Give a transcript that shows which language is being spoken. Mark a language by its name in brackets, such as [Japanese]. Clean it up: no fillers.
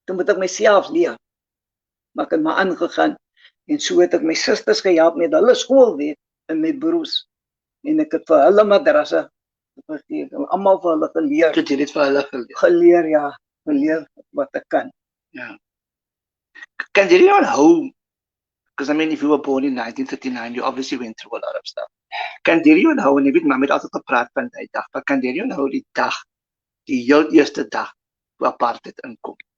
[Afrikaans] Toe moet ek myself leer. Maar ek het maar aangegaan en so het ek my susters gehelp met hulle skoolwerk en my broers. En ek het vir hulle madrasse gegee, almal vir hulle geleer. Jy het vir hulle geleer, ja, geleer wat ek kan. Ja. [English] Can you onthou, because I mean if you were born in 1939, you obviously went through a lot of stuff. [Afrikaans] Kan jy onthou, en ek weet maar met altyd gepraat van die dag, maar kan jy onthou die dag, die heel eerste dag, toe apartheid inkom?